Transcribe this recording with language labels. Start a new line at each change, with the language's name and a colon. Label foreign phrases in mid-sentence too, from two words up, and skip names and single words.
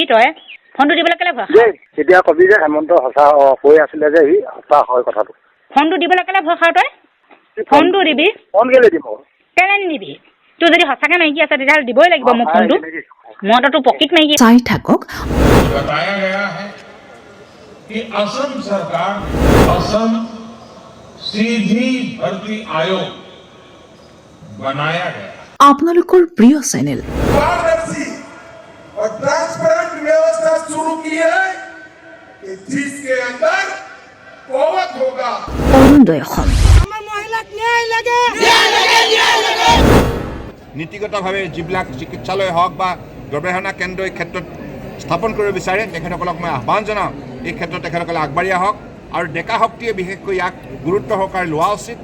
Assamese: তই ফোনটো দিবলৈ কেলৈ ভয় খাৱ? তেতিয়া কবি যে হেমন্ত সঁচা কৈ আছিলে যে সি সঁচা হয় কথাটো। ফোনটো দিবলৈ কেলৈ ভয় খাৱ তই? ফোনটো দিবি। ফোন কেলৈ দিম? কেলৈ নিদিবি? তোৰ যদি সঁচাকৈ মাইকী আছে তেতিয়াহ'লে দিবই লাগিব মোক ফোনটো। মই তোৰ পকেট মাইকী। চাই থাকক।
Hindi: बताया गया है कि असम सरकार असम सीधी भर्ती आयोग बनाया गया।
Assamese: আপোনালোকৰ প্ৰিয় চেনেল
Hindi: पारदर्शी और ट्रांसपेरेंट व्यवस्था शुरू की है कि जिसके अंदर कौवत होगा।
Assamese: অৰুণোদয় অসম। নীতিগতভাৱে যিবিলাক চিকিৎসালয় হওক বা গৱেষণা কেন্দ্ৰ এই ক্ষেত্ৰত স্থাপন কৰিব বিচাৰে তেখেতসকলক মই আহ্বান জনাওঁ, এই ক্ষেত্ৰত তেখেতসকলে আগবাঢ়ি আহক আৰু ডেকা শক্তিয়ে বিশেষকৈ ইয়াক গুৰুত্ব সহকাৰে লোৱা উচিত।